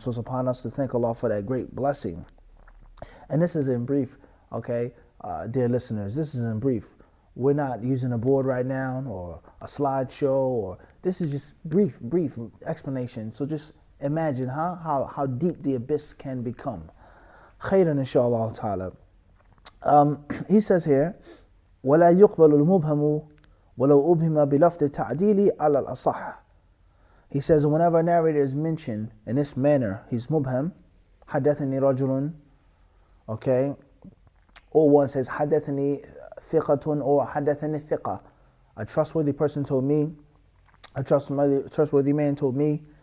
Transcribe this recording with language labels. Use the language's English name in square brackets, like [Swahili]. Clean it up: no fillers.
[English] So it's upon us to thank Allah for that great blessing. And this is in brief, okay, dear listeners, this is in brief. We're not using a board right now or a slideshow, or this is just brief explanation. So just imagine how deep the abyss can become. [Arabic] Khairan inshallah ta'ala. [English] He says here, [Arabic] وَلَا يُقْبَلُ الْمُبْهَمُ وَلَوْ أُبْهِمَ بِلَفْظِ التَّعْدِيلِ عَلَى الْأَصَحِّ. [English] He says, whenever a narrator is mentioned in this manner, he's mubham, [Arabic] حَدَّثَنِي رَجُلٌ, [English] okay, or one says [Arabic] حَدَّثَنِي ثِقَةٌ [English] or [Arabic] حَدَّثَنِي ثِقَةٌ. [English] A trustworthy person told me, a trustworthy man told me.